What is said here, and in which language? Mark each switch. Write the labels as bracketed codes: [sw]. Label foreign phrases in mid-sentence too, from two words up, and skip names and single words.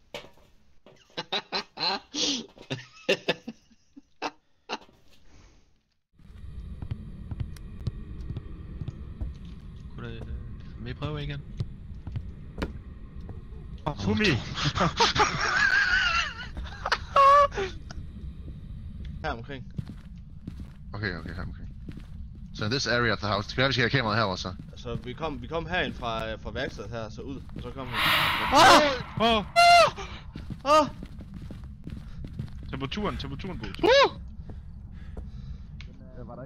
[da] Kunne du med prøve igen? Fumi! Her omkring. Okay, her omkring. [en] So in this area of the house, [da] vi skal have kameraet her også. Altså, vi kom herind fra værkstedet her, så ud, og så kom vi. Temperaturen, Boots.